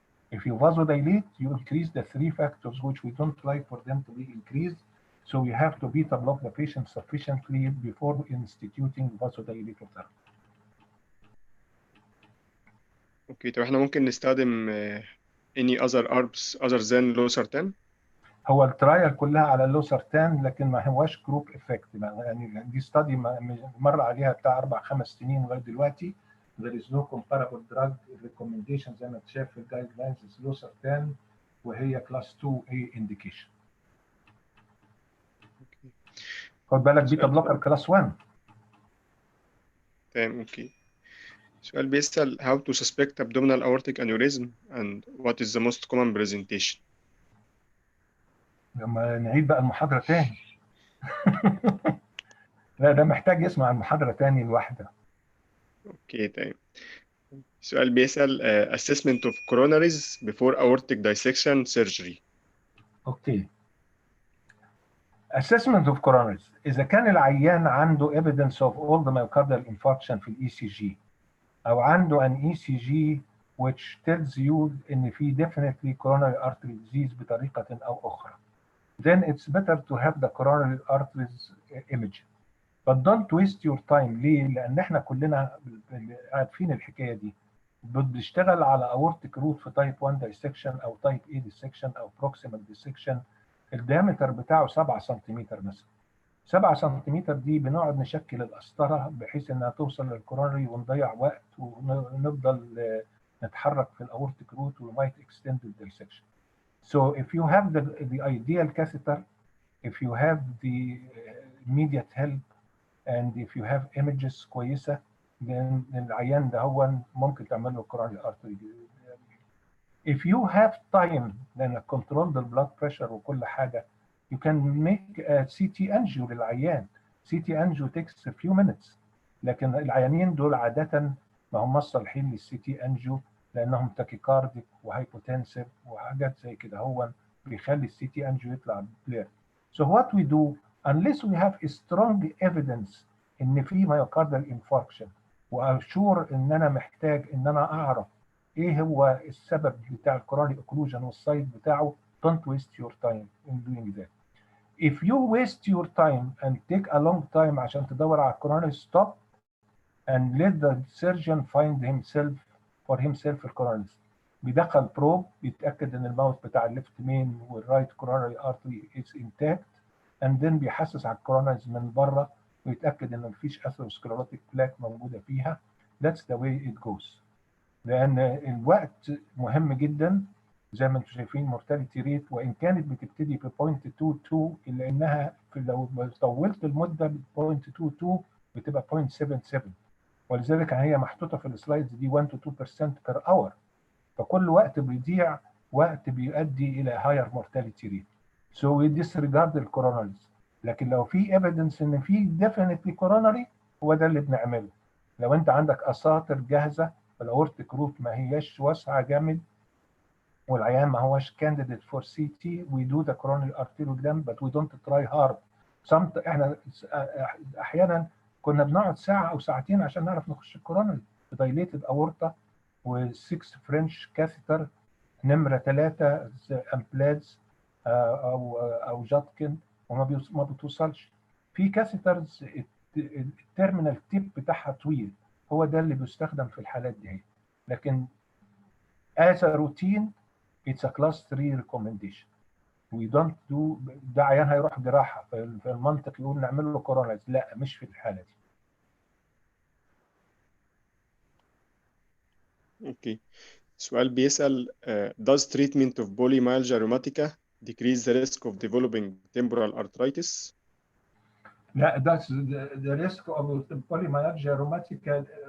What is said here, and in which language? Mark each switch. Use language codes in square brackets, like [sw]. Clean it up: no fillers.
[en] If you vasodilate, you increase the three factors which we don't like for them to be increased. So you have to beta block the patient sufficiently before instituting vasodilator therapy. [ar] اوكي، طب احنا ممكن نستخدم [en] any other ARBs other than losartan؟ [ar] هو الترايل كلها على اللوسرتان، لكن ما هواش جروب افكت. يعني دي ستادي مر عليها بتاع 4-5 سنين لغايه دلوقتي. [en] There is no comparable drug recommendation [ar] زي ما اتشاف في الجايد لاينز لوسرتان، وهي كلاس 2A indication. خد بالك بيتا بلوكر كلاس 1. تمام، اوكي. سؤال بيسأل [en] how to suspect abdominal aortic aneurysm and what is the most common presentation؟ [ar] لما نعيد بقى المحاضرة تاني. لا ده محتاج يسمع المحاضرة تاني الواحدة. اوكي تمام. [en] سؤال بيسأل assessment of coronaries before aortic dissection surgery. [ar] اوكي. [en] assessment of coronaries [ar] إذا كان العيان عنده [en] evidence of all the myocardial infarction في الإي سي جي، أو عنده an ECG which tells you إن في definitely coronary artery disease بطريقة أو أخرى, then it's better to have the coronary arteries image. But don't waste your time. [ar] ليه؟ لأن إحنا كلنا عارفين الحكاية دي. بنشتغل على [en] aortic root في type 1 dissection أو type A dissection أو proximal dissection. [ar] الديامتر بتاعه 7 سنتيمتر مثلا. 7 سنتيمتر دي بنقعد نشكل القسطرة بحيث إنها توصل للكورونري ونضيع وقت ونفضل نتحرك في الاورتيك روت [en] we might extend the dissection. So if you have the ideal catheter, if you have the immediate help and if you have images كويسه then العيان ده هو ممكن تعمل له coronary artery. If you have time [ar] لأنك control the blood pressure وكل حاجة [en] you can make a CT angio للعيان. CT angio takes a few minutes. [ar] لكن العيانين دول عادة ما هم صالحين للسي تي انجيو لأنهم تاكيكارديك وهايبوتنسيف وحاجات زي كده هو بيخلي السي تي انجيو يطلع بلير. [en] So what we do unless we have a strong evidence [ar] إن في myocardial infarction وأشور إن أنا محتاج إن أنا أعرف ايه هو السبب بتاع الكورونري اوكلوجن والسايد بتاعه [en] don't waste your time in doing that. If you waste your time and take a long time [ar] عشان تدور على [en] الكورونري stop and let the surgeon find himself for himself الكورونري. [ar] بيدخل بروب بيتاكد ان الماوث بتاع الليفت مين والرايت كورونري ارتري [en] is intact and then [ar] بيحسس على الكورونريز من بره ويتاكد ان مفيش اثيروسكليروتيك بلاك موجوده فيها. [en] That's the way it goes. [ar] لان الوقت مهم جدا زي ما انتم شايفين مورتاليتي ريت وان كانت بتبتدي ب 0.22 الا انها لو طولت المده ب 0.22 بتبقى 0.77 ولذلك هي محطوطه في السلايدز دي 1 to 2% per hour. فكل وقت بيضيع وقت بيؤدي الى هاير مورتاليتي ريت. [en] So we disregard [ar] الكوروناريز. لكن لو في ايفيدنس ان في definitely coronary هو ده اللي بنعمله. لو انت عندك اساطر جاهزه الاورتيك روت ما هياش واسعه جامد والعيان ما هوش [en] candidate for CT we do the coronary arteriogram but we don't try hard. [ar] احنا احيانا كنا بنقعد ساعه او ساعتين عشان نعرف نخش الكورونري dilated aorta و6 فرنش كاثيتر نمره 3 امبلادز او جاتكن وما بتوصلش. في كاثيترز التيرمينال تيب بتاعها طويل هو ده اللي بيستخدم في الحالات دي. لكن [en] as a routine it's a class 3 recommendation. we don't do [ar] ده عيان هيروح جراحه في المنطق يقول نعمل له كورونايز لا مش في الحاله دي. [en] Okay سؤال بيسأل does treatment of polymyalgia rheumatica decrease the risk of developing temporal arthritis؟ [ar] لا [en] that's the risk of polymyalgia rheumatica.